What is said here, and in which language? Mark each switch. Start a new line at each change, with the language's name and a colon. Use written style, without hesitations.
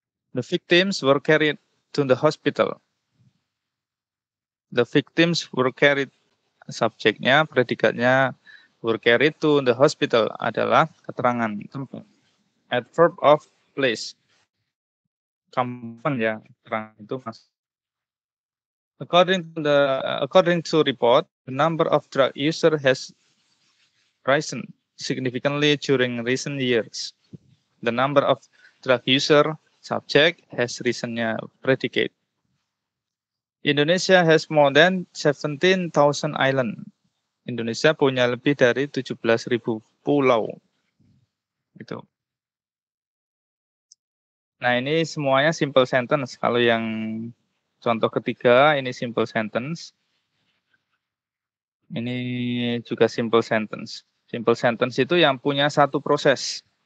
English: The victims were carried to the hospital. The victims were carried,
Indonesian: subjeknya, predikatnya
English: were carried to the hospital
Indonesian: adalah keterangan tempat.
English: Adverb of place.
Indonesian: Kapan ya keterangan itu mas.
English: According to report, the number of drug user has risen significantly during recent years. The number of drug user subject has risennya predicate. Indonesia has more than 17,000 island.
Indonesian: Indonesia punya lebih dari 17.000 pulau. Gitu. Nah, ini semuanya simple sentence. Kalau yang contoh ketiga ini simple sentence. Ini juga simple sentence. Simple sentence itu yang punya satu proses.